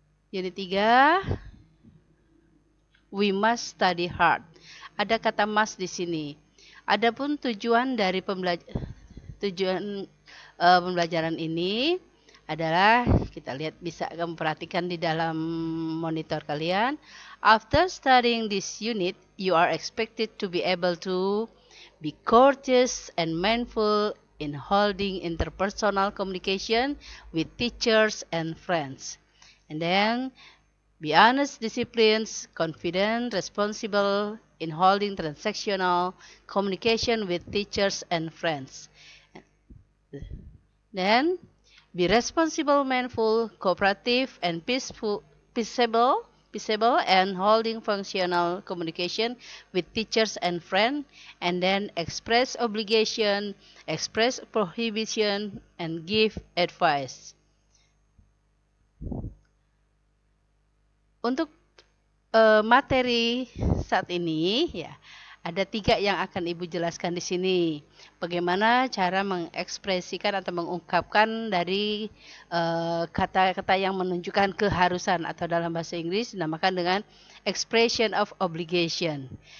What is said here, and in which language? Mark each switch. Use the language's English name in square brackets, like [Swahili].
[English] Unit 3, we must study hard. [Indonesian] Ada kata must di sini. Adapun tujuan dari pembelajaran ini adalah, kita lihat, bisa kamu perhatikan di dalam monitor kalian. [English] After studying this unit, you are expected to be able to be courteous and mindful in holding interpersonal communication with teachers and friends. And then, be honest, disciplined, confident, responsible in holding transactional communication with teachers and friends. Then, be responsible, mindful, cooperative, and peaceable, and holding functional communication with teachers and friends. And then, express obligation, express prohibition, and give advice. [Indonesian] Untuk materi saat ini, ya, ada 3 yang akan Ibu jelaskan di sini. Bagaimana cara mengekspresikan atau mengungkapkan dari kata-kata yang menunjukkan keharusan, atau dalam bahasa Inggris dinamakan dengan [English] expression of obligation.